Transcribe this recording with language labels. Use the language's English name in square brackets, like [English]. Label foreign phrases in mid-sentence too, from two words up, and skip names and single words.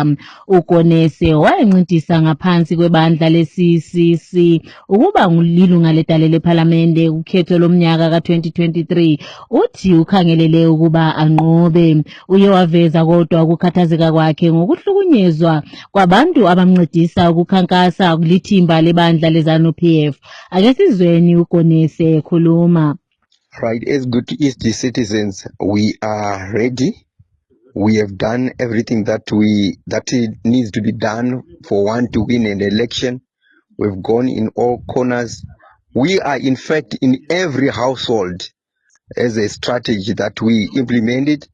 [North Ndebele] uKonese wayencintisa ngaphansi kwebandla le-CCC ukuba lilunga ledale lephalamende ukhetho lomnyaka ka-2023 uthi ukhangelele ukuba anqobe. Uye waveza kodwa ukukhathazeka kwakhe ngokuhlukunyezwa kwabantu ncedisa ukukhankasa kulithimba lebandla leZANU-PF. Ake sizweni uGonese ekhuluma. [English] Right, as Gutu East citizens, we are ready. We have done everything that it needs to be done for one to win an election. We've gone in all corners. We are in fact in every household as a strategy that we implemented.